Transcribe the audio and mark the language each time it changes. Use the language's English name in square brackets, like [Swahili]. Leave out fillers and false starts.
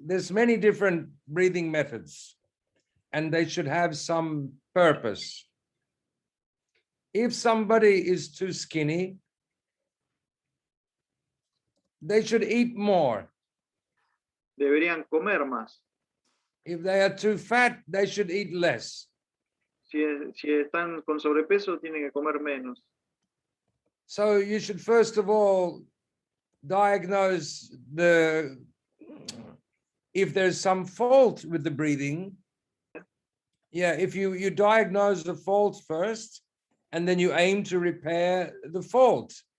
[English] There's many different breathing methods, and they should have some purpose. If somebody is too skinny, they should eat more. [Spanish] Deberían comer más. [English] If they are too fat, they should eat less. [Spanish] Si están con sobrepeso, tienen que comer menos. [English] So you should first of all diagnose if there's some fault with the breathing. Yeah, if you diagnose the fault first, and then you aim to repair the fault.